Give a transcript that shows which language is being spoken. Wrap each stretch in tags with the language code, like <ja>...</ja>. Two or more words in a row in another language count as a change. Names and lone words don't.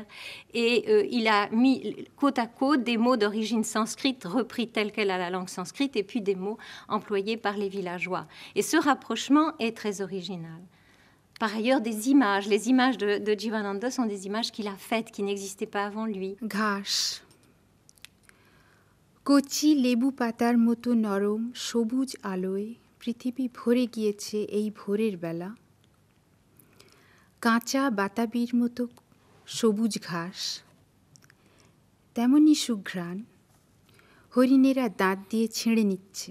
<fr>Et il a mis côte à côte des mots d'origine sanscrite repris tels quels à la langue sanscrite, et puis des mots employés par les villageois. Et ce rapprochement est très original. Par ailleurs, les images de Jivananda sont des images qu'il a faites, qui n'existaient pas avant lui.</fr> <bn>ঘাস কচি লেবু পাতার মতো নরম সবুজ আলোয় পৃথিবী ভরে গিয়েছে এই ভোরের বেলা। কাঁচা বাতাবির মতো সবুজ ঘাস, তেমনি সুঘ্রাণ হরিণেরা দাঁত দিয়ে ছিঁড়ে নিচ্ছে।</bn>